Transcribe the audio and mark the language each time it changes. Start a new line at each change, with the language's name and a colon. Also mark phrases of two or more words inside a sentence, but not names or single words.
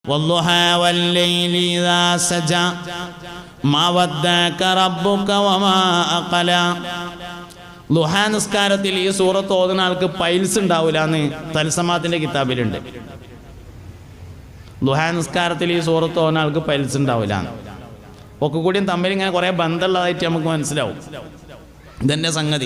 Arabic: والضحى والليل إذا سجى ما ودعك ربك وما أقلى.
Malayalam: ളുഹാ നിസ്കാരത്തിൽ ഈ സൂറത്ത് ഓതുന്ന ആൾക്ക് പൈൽസ് ഉണ്ടാവില്ല എന്ന് തൽസമാത്തിന്റെ കിതാബിലുണ്ട്. ളുഹാ നിസ്കാരത്തിൽ ഈ സൂറത്ത് ഓതുന്ന ആൾക്ക് പൈൽസ് ഉണ്ടാവില്ല. ഒക്കെ കൂടിയും തമ്മിൽ ഇങ്ങനെ കുറേ ബന്ധമുള്ളതായിട്ട് നമുക്ക് മനസ്സിലാവും ഇതെന്നെ സംഗതി.